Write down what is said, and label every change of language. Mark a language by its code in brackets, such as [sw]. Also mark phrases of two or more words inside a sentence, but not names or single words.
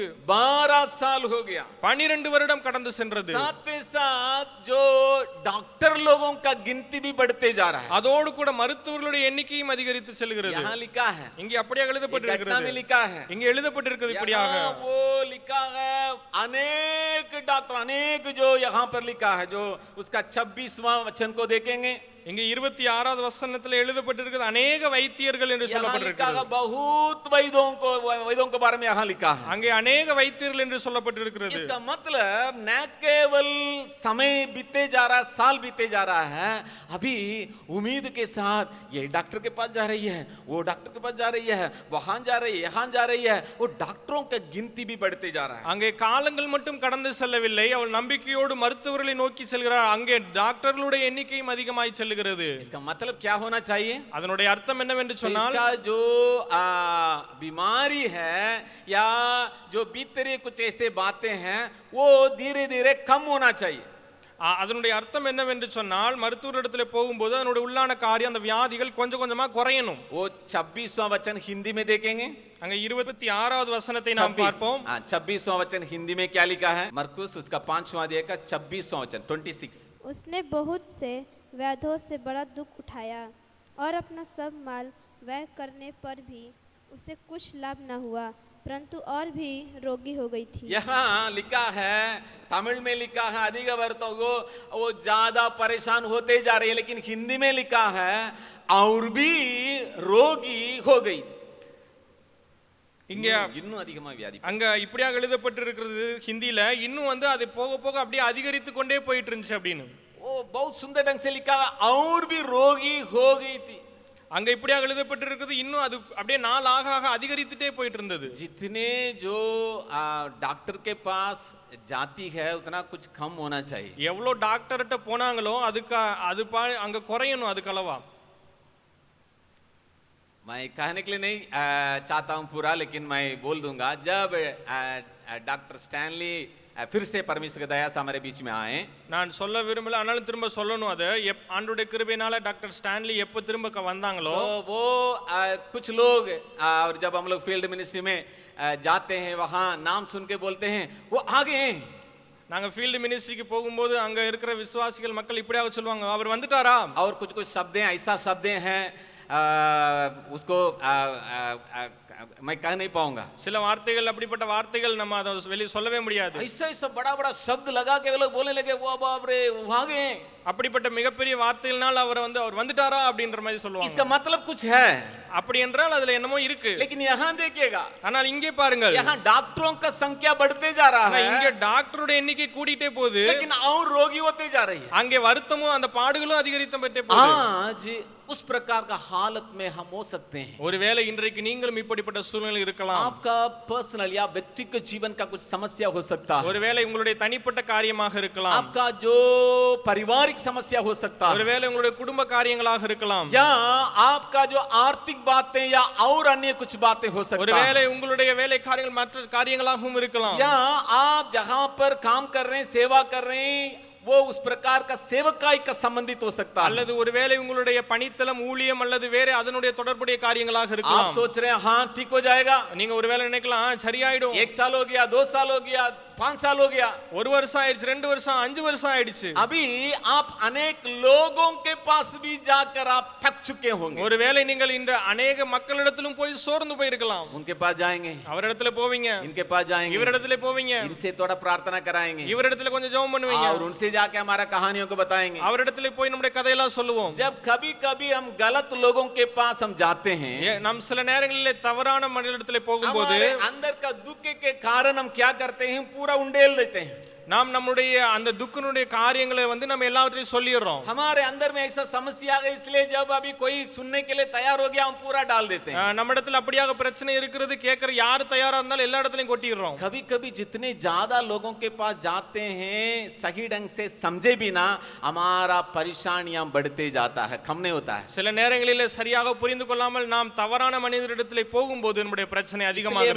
[hi] 12 साल हो गया. [ta] 12 வருடம் கடந்து சென்றது. [hi] साथ ही साथ जो डॉक्टर लोगों का गिनती भी बढ़ते जा रहा है. [ta] அதோடு கூட மருத்துவர்களுடைய எண்ணிக்கையும் அதிகரித்து செல்கிறது. [hi] यहाँ लिखा है, [ta] இங்கே அப்படியே எழுதப்பட்டிருக்கிறது. [hi] लिखा है, [ta] இங்கே எழுதப்பட்டிருக்கிறது இப்படியாக. [hi] वो लिखा है, अनेक डॉक्टर, अनेक जो यहाँ पर लिखा है, जो उसका 26वां वचन को देखेंगे, [ta] இங்கே 26வது வசனத்துல எழுதப்பட்டிருக்கிறது, अनेक வைத்தியர்கள் என்று சொல்லப்பட்டிருக்கிறது. [hi] बहुत वैद्यों के बारे में यहाँ लिखा है. [ta] அங்கே अनेक வைத்தியர்கள் என்று சொல்லப்பட்டிருக்கிறது. [hi] इसका मतलब न केवल समय बीते जा रहा है, साल बीते जा रहा है, अभी उम्मीद के साथ ये डॉक्टर के पास जा रही है, वो डॉक्टर के पास जा रही है, वहां जा रही है, यहाँ जा रही है, वो डॉक्टरों की गिनती भी बढ़ते जा रहा है. [ta] அங்கே காலங்கள் மட்டும் கடந்து செல்லவில்லை, அவள் நம்பிக்கையோடு மருத்துவர்களை நோக்கி செல்கிறார். அங்கே டாக்டர்களுடைய எண்ணிக்கையும் அதிகமாய் செல்கிறது. [hi] इसका मतलब क्या होना चाहिए? [ta] அதனுடைய அர்த்தம் என்னவென்று சொன்னால், [hi] इसका जो बीमारी है या जो भीतरी कुछ ऐसे बातें हैं, वो धीरे धीरे कम होना चाहिए. [ta] அதனுடைய அர்த்தம் என்னவென்று சொன்னால், மருத்துவரிடத்துல போகும்போது அதனுடைய உள்ளான காரியம், அந்த வியாதிகள் கொஞ்சம் கொஞ்சமா குறையணும். [hi] वो 26वां वचन हिंदी में देखेंगे. [ta] அங்க 26வது வசனத்தை நாம் பார்ப்போம். [hi] 26वां वचन हिंदी में क्या लिखा है? मरकुस उसका 5वां अध्याय का 26वां वचन 26. उसने बहुत से व्याधों से बड़ा दुख उठाया और अपना सब माल व्यय करने पर भी उसे कुछ लाभ न हुआ, परंतु और भी रोगी हो गई थी. यहाँ लिखा है, तमिल में लिखा है अधिक वर्तों को, वो ज्यादा परेशान होते जा रही है, लेकिन हिंदी में लिखा है और भी रोगी हो गई थी. [ta] இங்க இன்னும் அதிகமா வியாதி. அங்க இப்படியாக எழுதப்பட்டிருக்கிறது ஹிந்தில, இன்னும் அது போக போக அப்படியே அதிகரித்து கொண்டே போயிட்டு இருந்துச்சு அப்படின்னு. [hi] वो बहुत सुंदर ढंग से लिखा है, और भी रोगी हो गई थी. [ta] அங்க இப்படியாக எழுதப்பட்டிருக்கிறது, இன்னும் அது அப்படியே நாள் ஆக ஆக அதிகரித்துட்டே போயிட்டு இருந்தது. [hi] जितने जो डॉक्टर के पास जाती है उतना कुछ कम होना चाहिए. [ta] எவ்வளவு டாக்டர்கிட்ட போனாங்களோ அது அங்க குறையணும், அதுக்கு அளவா. [hi] मैं कहने के लिए नहीं चाहता हूं पूरा, लेकिन मैं बोल दूंगा, जब डॉक्टर स्टैनली फिर से परमेश्वर की दया से हमारे बीच में आए, [ta] நான் சொல்ல விரும்பல, ஆனாலும் திரும்ப சொல்லணும். அது ஆண்டவருடைய கிருபையினால டாக்டர் ஸ்டான்லி எப்ப திரும்ப வந்தாங்களோ, [hi] तो वो कुछ लोग, और जब हम लोग [en] field ministry [hi] में जाते हैं, वहां नाम सुन के बोलते हैं वो आ गए हैं. [ta] நாங்க [en] field ministryக்கு [ta] போகும்போது அங்க இருக்கிற விசுவாசிகள் மக்கள் இப்படியாக சொல்லுவாங்க, அவர் வந்துட்டாரா. [hi] और कुछ कुछ शब्दें ऐसा शब्दें हैं उसको मैं कह नहीं पाऊंगा। [ta] சில வார்த்தைகள் அப்படிப்பட்ட வார்த்தைகள் நம்ம அதை வெளியே சொல்லவே முடியாது. [hi] ऐसा ऐसा बड़ा बड़ा शब्द लगा के वो लोग बोलने लगे, वो बाप रे भागे। [ta] அப்படிப்பட்ட மிகப்பெரிய வார்த்தைகள்னால அவர் வந்துட்டாரா அப்படின்ற மாதிரி சொல்லுவாங்க. [hi] इसका मतलब कुछ है, [ta] அப்படி என்றால் அதுல என்னமோ இருக்கு. [hi] लेकिन यहाँ देखिएगा, [ta] ஆனால் இங்கே பாருங்கள், [hi] यहाँ डॉक्टरों का संख्या बढ़ते जा रहा है, [ta] இங்கே டாக்டரோட எண்ணிக்கை கூடிட்டே போகுது, [hi] लेकिन और रोगी होते जा रही है। [ta] அங்கே வருத்தமும் அந்த பாடுகளும் அதிகரித்தே போகுது. [hi] आज उस प्रकार का हालत में हम हो सकते हैं। [ta] ஒருவேளை இன்றைக்கு நீங்களும் இப்படிப்பட்ட சூழ்நிலையில் இருக்கலாம். [hi] आपका पर्सनल या व्यक्तिगत जीवन का कुछ समस्या हो सकता है, [ta] ஒருவேளை உங்களுடைய தனிப்பட்ட காரியமாக இருக்கலாம், [hi] आपका जो पारिवारिक समस्या हो सकता है, [ta] ஒருவேளை உங்களுடைய குடும்ப காரியங்களாக இருக்கலாம், [hi] या आपका जो आर्थिक बातें या और अन्य कुछ बातें हो सकता है, [ta] ஒருவேளை உங்களுடைய வேலை காரியங்கள் மற்ற காரியங்களாகவும் இருக்கலாம், [hi] या आप जहां पर काम कर रहे हैं, सेवा कर रहे हैं, वो उस प्रकार का सेवकाई का संबंधित हो सकता है। [ta] அல்லது ஒருவேளை உங்களுடைய பணித்தலம் ஊழியம் அல்லது வேற அதனுடைய தொடர்புடைய காரியங்களாக இருக்கலாம். [hi] आप सोच रहे हैं हाँ ठीक हो जाएगा, [ta] நீங்க ஒருவேளை நினைக்கலாம் சரியாயிடும், [hi] 1 साल हो गया, 2 साल हो गया, 5 साल हो गया, [ta] 1 வருஷம் ஆயிடுச்சு, 2 வருஷம், 5 வருஷம் ஆயிடுச்சு. [hi] अभी आप अनेक लोगों के पास भी जाकर आप थक चुके होंगे। [ta] ஒருவேளை நீங்கள் இந்த अनेक மக்களிடத்திலும் போய் சோர்ந்து போயிருக்கலாம். [hi] उनके पास जाएंगे, [ta] அவரிடத்துல போவீங்க, [hi] इनके पास जाएंगे, [ta] இவரிடத்துல போவீங்க, [hi] इनसे थोड़ा प्रार्थना कराएंगे, [ta] இவரிடத்துல கொஞ்சம் ஜெபம் பண்ணுவீங்க, [hi] और उनसे जाके हमारा कहानियों को बताएंगे। [ta] அவரிடத்துல போய் நம்முடைய கதையெல்லாம் சொல்லுவோம். [hi] जब कभी कभी हम गलत लोगों के पास हम जाते हैं, [ta] நாம் சில நேரங்களிலே தவறான மனிதரிடத்துல போகும்போது [hi] हमारे अंदर का दुख के कारण हम क्या करते हैं, पूरा उंडेल देते हैं। [ta] நாம் நம்முடைய அந்த துக்கனுடைய காரியங்களை நம்ம எல்லாவற்றையும் சொல்லிடுறோம். [hi] हमारे अंदर में ऐसा समस्या है, इसलिए जब अभी कोई सुनने के लिए तैयार हो गया हम पूरा डाल देते हैं। [ta] நம்ம இடத்துல அப்படியாக பிரச்சனை இருக்கிறது, கேட்கற யார் தயாரா இருந்தாலும் எல்லா இடத்துலயும் கொட்டிடுறோம். [hi] कभी कभी जितने ज्यादा लोगों के पास जाते हैं, सही ढंग से समझे बिना हमारा परेशानियां बढ़ते जाता है, कम नहीं होता है। [ta] சில நேரங்களிலே சரியாக புரிந்து கொள்ளாமல் நாம் தவறான மனிதரிடத்திலே போகும்போது நம்முடைய பிரச்சனை அதிகமாகிறது.